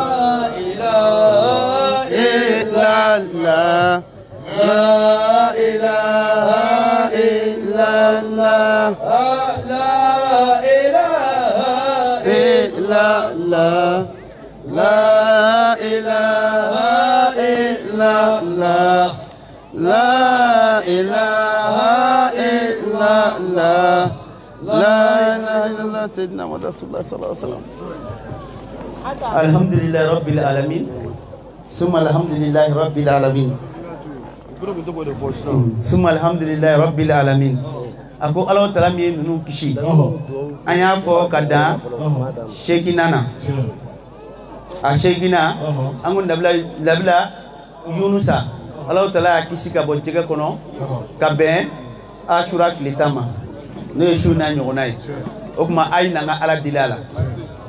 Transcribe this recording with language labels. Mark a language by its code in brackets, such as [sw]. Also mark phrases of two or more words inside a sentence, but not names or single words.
[ar] إله إلا الله لا إله إلا الله لا إله إلا الله لا إله إلا الله لا إله إلا الله لا إله إلا الله سيدنا محمد رسول الله صلى الله عليه وسلم الحمد لله رب العالمين ثم الحمد لله رب العالمين ثم الحمد لله رب العالمين [bm] ako ala taala mi nunu kisi an y'a fɔ ka dan sekina na a sekina an ko nabila Yunusa ala taala y'a kisi ka bɔ jɛgɛ kɔnɔ ka bɛn Ashura tile 10 ma n'o ye su n'a ɲɔgɔnna ye o tuma a ye na n ka ala deli a